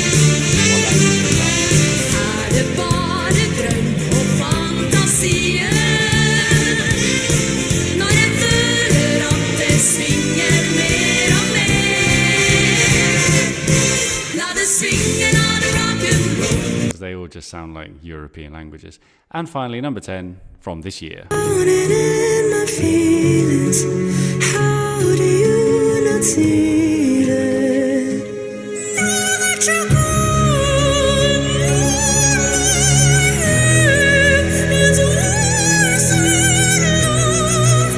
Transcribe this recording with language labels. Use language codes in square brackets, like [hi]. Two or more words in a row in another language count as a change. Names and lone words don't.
[no] Det bare drøm og fantasier? Når jeg føler at det svinger mer og mer. La det svinge, la det [en] rock and roll. They all just sound like European languages. And finally, number 10 from this year. In my feelings, how do you not see that? Now that you're gone, it's worse than love.